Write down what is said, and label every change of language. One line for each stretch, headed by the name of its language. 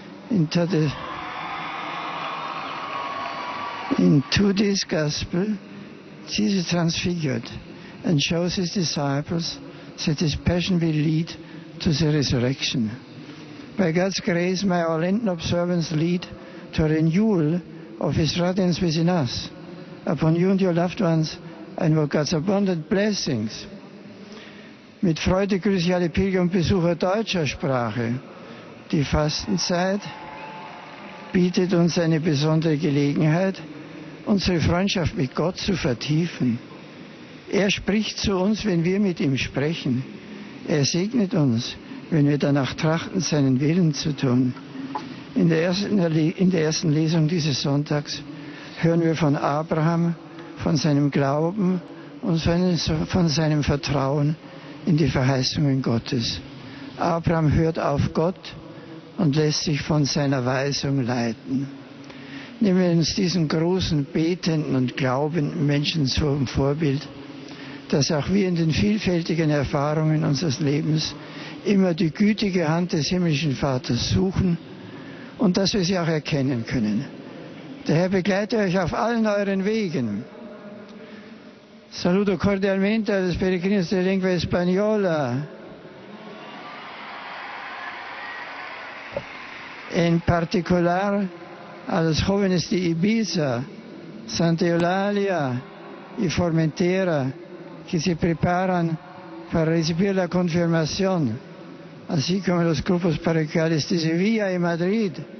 English: In today's Gospel, Jesus transfigured and shows his disciples that his passion will lead to the resurrection. By God's grace, may our Lenten observance lead to a renewal of his radiance within us. Upon you and your loved ones, I invoke God's abundant blessings.
German: Mit Freude grüße ich alle Pilger und Besucher deutscher Sprache. Die Fastenzeit bietet uns eine besondere Gelegenheit, unsere Freundschaft mit Gott zu vertiefen. Er spricht zu uns, wenn wir mit ihm sprechen. Er segnet uns, wenn wir danach trachten, seinen Willen zu tun. In der ersten Lesung dieses Sonntags hören wir von Abraham, von seinem Glauben und von seinem Vertrauen in die Verheißungen Gottes. Abraham hört auf Gott und lässt sich von seiner Weisung leiten. Nehmen wir uns diesen großen, betenden und glaubenden Menschen zum Vorbild, dass auch wir in den vielfältigen Erfahrungen unseres Lebens immer die gütige Hand des himmlischen Vaters suchen und dass wir sie auch erkennen können. Der Herr begleite euch auf allen euren Wegen.
Spanish: Saludo cordialmente a los peregrinos de lengua española. En particular a los jóvenes de Ibiza, Santa Eulalia y Formentera que se preparan para recibir la confirmación, así como los grupos parroquiales de Sevilla y Madrid.